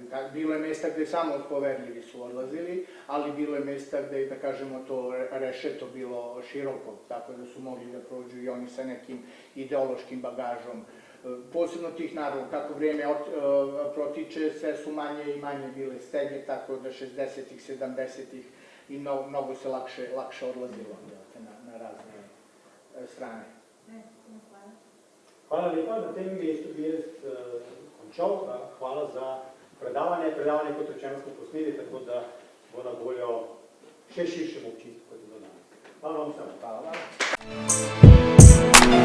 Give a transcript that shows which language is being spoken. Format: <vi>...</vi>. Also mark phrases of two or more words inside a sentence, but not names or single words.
<sr>Bilo je mesta gde samo poverljivi su odlazili, ali bilo je mesta gde, da kažemo, to rešeto bilo široko, tako da su mogli da prođu i oni sa nekim ideološkim bagažom. Posebno tih naroda, kako vrijeme protiče, sve su manje i manje bile stege, tako da 60-ih, 70-ih i mnogo se lakše odlazilo na razne strane.</sr> <sl>Hvala lepa, na tem mestu bi jaz končal. Hvala za predavanje. Predavanje, kot rečeno, smo posneli, tako da bo na voljo še širšemu občinstvu, kot je bilo danes. Hvala vam vsem.</sl>